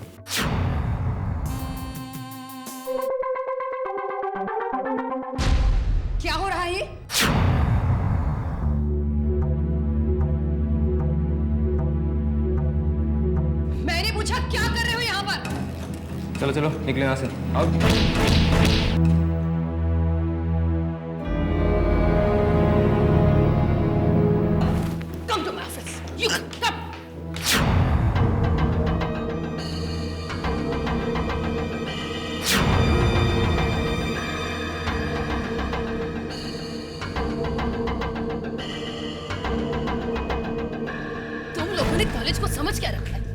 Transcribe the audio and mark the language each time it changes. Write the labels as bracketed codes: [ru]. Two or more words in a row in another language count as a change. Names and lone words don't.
[hi] क्या हो रहा है ये? मैंने पूछा क्या कर रहे हो यहाँ पर? चलो चलो निकले यहाँ से, आओ। [en] Come to my office. You come. [hi] तुम लोगों ने कॉलेज को समझ क्या रखा है?